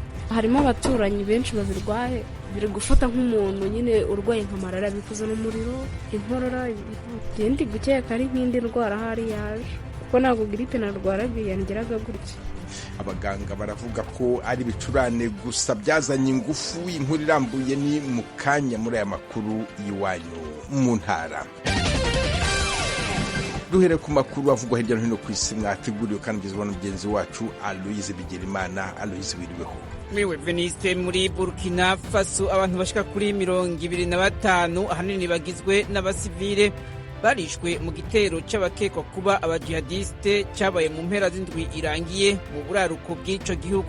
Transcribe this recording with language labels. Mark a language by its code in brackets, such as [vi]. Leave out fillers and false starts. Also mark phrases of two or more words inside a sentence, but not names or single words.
[rw] Harimo abaturanyi benshi babirwaye, biri gufata nk'umuntu nyine urwaye nka malariya, bikuza n'umuriro, inkorora. Ndi gukeka ari nk'indi ndwara hari yaje, kuko ntabwo gripe narwaraga yangeraga gutya. Abaganga baravuga ko ari ibicurane gusa byazanye ingufu. Inkuru irambuye ni mu kanya muri aya makuru y'iwanyu mu ntara. Duhere ku makuru avugwa hirya no hino ku isi mwateguriwe kandi ugezweho na mugenzi wacu Aloise Bigirimana. Aloise, wiriweho? [rn] Mewe Veniste, muri Burkina Faso abantu bashika kuri 25 ahanini bagizwe n'abasivile barishwe mu gitero c'abakekwa kuba abajihadiste cyabaye mu mpera z'indwi irangiye mu buraruko bw'ico gihugu.